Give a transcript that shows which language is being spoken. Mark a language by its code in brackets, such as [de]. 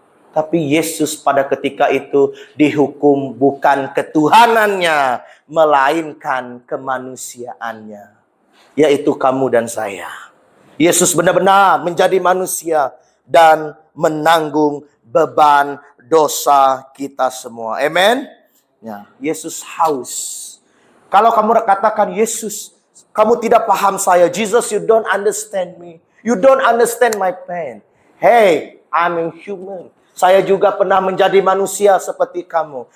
[ms] Tapi Yesus pada ketika itu dihukum bukan ketuhanannya, melainkan kemanusiaannya, yaitu kamu dan saya. Yesus benar-benar menjadi manusia dan menanggung beban dosa kita semua. Amen. Ya, Yesus haus. Kalau kamu katakan, Yesus, kamu tidak paham saya. [en] Jesus, you don't understand me. You don't understand my pain. Hey, I'm a human. [ms] Saya juga pernah menjadi manusia seperti kamu.